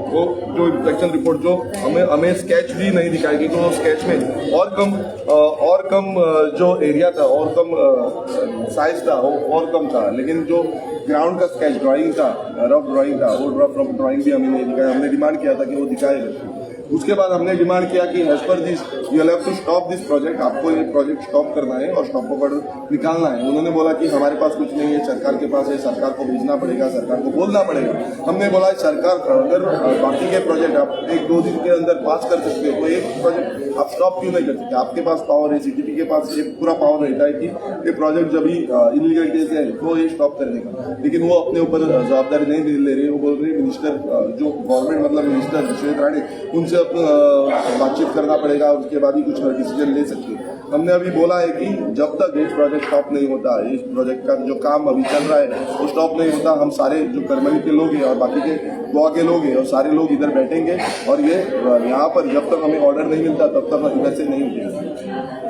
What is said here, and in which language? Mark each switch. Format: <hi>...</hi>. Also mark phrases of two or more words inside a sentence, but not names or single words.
<hi>वो जो इंस्पेक्शन रिपोर्ट जो हमें स्केच भी नहीं दिखाएगी, तो स्केच में और कम जो एरिया था और कम साइज था वो और कम था। लेकिन जो ग्राउंड का</hi> <en>sketch drawing</en> <hi>था,</hi> <en>rough drawing</en> <hi>था, वो</hi> <en>rough drawing</en> <hi>भी हमें नहीं दिखाया। हमने डिमांड किया था कि वो दिखाएगा। उसके बाद हमने डिमांड किया कि</hi> <en>as per this you have to stop this project,</en> <hi>आपको ये प्रोजेक्ट स्टॉप करना है और</hi> <en>stop order</en> <hi>निकालना है। उन्होंने बोला कि हमारे पास कुछ नहीं है, सरकार के पास है, सरकार को भेजना पड़ेगा, सरकार को बोलना पड़ेगा। हमने बोला सरकार अगर बाकी के प्रोजेक्ट आप 1-2 दिन के अंदर पास कर सकते हो तो एक प्रोजेक्ट आप स्टॉप क्यों नहीं कर सकते? आपके पास पावर है, सीटीपी के पास ये पूरा पावर रहता है कि ये प्रोजेक्ट जब भी</hi> <en>illegal case</en> <hi>है तो ये स्टॉप करने का। लेकिन वो अपने ऊपर जवाबदारी नहीं ले रहे। वो बोल रहे मिनिस्टर जो गवर्नमेंट मतलब मिनिस्टर विश्वेश राणे, उनसे बातचीत करना पड़ेगा, उसके बाद ही कुछ डिसीजन ले सकते हैं। हमने अभी बोला है कि जब तक ये प्रोजेक्ट स्टॉप नहीं होता, इस प्रोजेक्ट का जो काम अभी चल रहा है वो स्टॉप नहीं होता, हम सारे जो करमली के लोग हैं और बाकी के गोवा के लोग हैं और सारे लोग इधर बैठेंगे और ये यहाँ पर जब तक हमें ऑर्डर नहीं मिलता तब तक इधर से नहीं उठेगा।</hi>